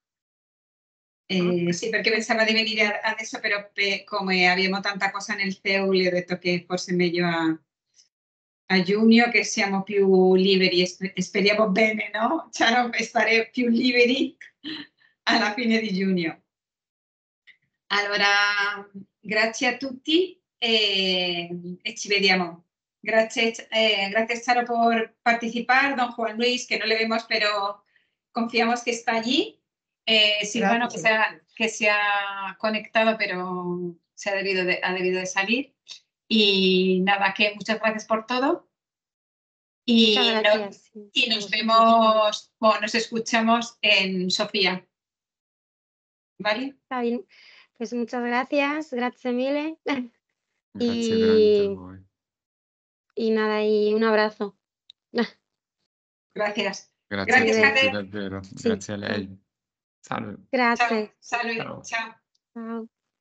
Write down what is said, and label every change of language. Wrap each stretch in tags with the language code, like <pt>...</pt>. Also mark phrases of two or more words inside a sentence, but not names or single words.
<it>Sì, perché pensava di venire adesso, però come abbiamo tanta cosa nel CEU, le ho detto che forse è meglio a giugno, che siamo più liberi e speriamo bene, no? Cioè, stare più liberi alla fine di giugno. Allora, grazie a tutti e ci vediamo.</it> <es>Gracias, Sara, por participar, don Juan Luis, que no le vemos, pero confiamos que está allí. Silvano, que se ha conectado, pero ha debido de salir. Y nada, que muchas gracias por todo. Y, muchas gracias. y nos vemos, bueno, nos escuchamos en Sofía. ¿Vale? Está bien. Pues muchas gracias,</es> <it>grazie mille. Grazie grande a voi.</it> <es>Y nada, y un abrazo. Gracias.</es> <it>Grazie a</it> <es>Gracias,</es> <it>tutti, Cadere. davvero. Sì. Grazie a lei. Salve. Grazie. Ciao. Ciao. Ciao. Ciao.</it>